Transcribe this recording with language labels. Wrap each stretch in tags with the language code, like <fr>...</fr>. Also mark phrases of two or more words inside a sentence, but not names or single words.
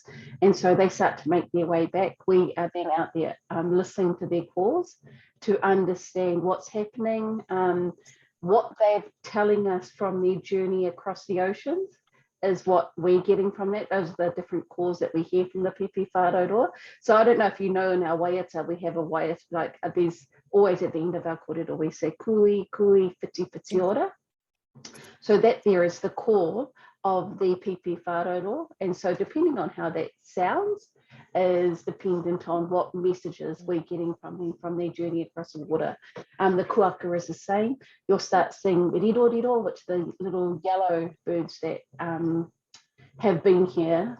<en>And so they start to make their way back. We are then out there listening to their calls to understand what's happening, what they're telling us from their journey across the oceans is what we're getting from that. Those are the different calls that we hear from the</en> <mi>pipi whārauroa.</mi> <en>So I don't know if you know, in our waiata, we have a waiata, like there's always at the end of our kōrero, we say</en> <mi>kui, kui, whiti ora.</mi> <en>So that there is the call of the</en> <mi>pipi whārauroa.</mi> <en>And so depending on how that sounds is dependent on what messages we're getting from their journey across the water. The kuaka is the same. You'll start seeing riro, which are the little yellow birds that have been here.</en>